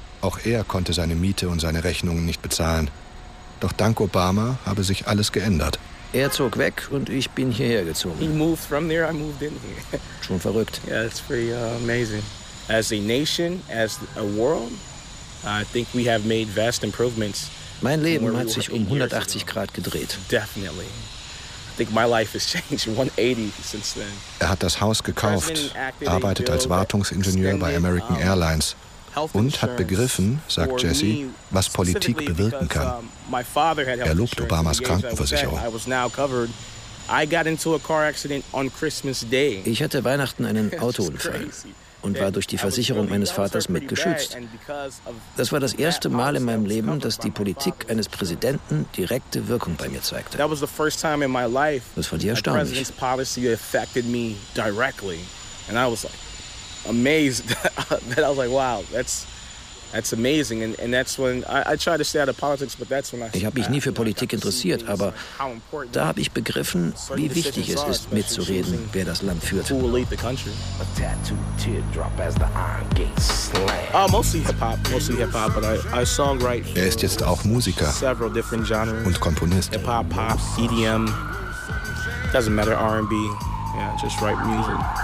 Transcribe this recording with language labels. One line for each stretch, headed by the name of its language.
German: Auch er konnte seine Miete und seine Rechnungen nicht bezahlen. Doch dank Obama habe sich alles geändert. Er zog weg und ich bin hierher gezogen.
English: He moved from there, I moved in here.
German: Schon verrückt.
English: Yeah, it's pretty amazing. As a nation, as a world, I think we have made vast improvements.
German: Mein Leben hat sich um 180 Grad gedreht.
English: Definitely. I think my life has changed 180 since then.
German: Er hat das Haus gekauft, arbeitet als Wartungsingenieur bei American Airlines. Und hat begriffen, sagt Jesse, was Politik bewirken kann. Er lobt Obamas Krankenversicherung. Ich hatte Weihnachten einen Autounfall und war durch die Versicherung meines Vaters mitgeschützt. Das war das erste Mal in meinem Leben, dass die Politik eines Präsidenten direkte Wirkung bei mir zeigte. Das fand ich erstaunlich.
English: Amazed. That I was like, wow, that's amazing. And that's when I tried to stay out of politics, but that's when I.
German: Ich habe mich nie für Politik interessiert, aber da habe ich begriffen, wie wichtig es ist, mitzureden, wer das Land führt.
English: Who will lead the country? A tattoo teardrop as the iron gate slams. Mostly hip hop, but I songwrite.
German: Er ist jetzt auch Musiker.
English: Several different genres.
German: Und Komponist.
English: Hip hop, pop, EDM. Doesn't matter, R&B. Yeah, just write music.